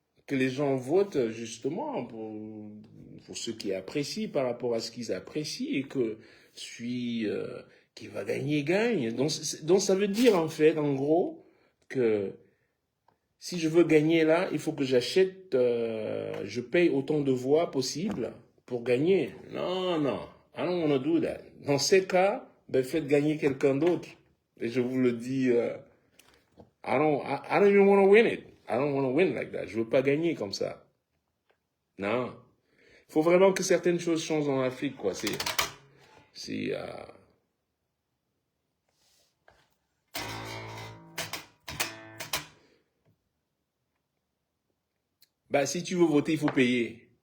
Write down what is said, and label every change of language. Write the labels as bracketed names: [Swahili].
[French] Que les gens votent justement pour ceux qui apprécient par rapport à ce qu'ils apprécient et que celui qui va gagner gagne. Donc ça veut dire en fait, en gros, que si je veux gagner là, il faut que j'achète, je paye autant de voix possible pour gagner. Non, non, [English] I don't want to do that. [French] Dans ces cas, ben faites gagner quelqu'un d'autre. Et je vous le dis, [English] I don't even want to win it. I don't want to win like that. [French] Je veux pas gagner comme ça. Non. Il faut vraiment que certaines choses changent en Afrique, quoi. C'est, bah, si tu veux voter, il faut payer.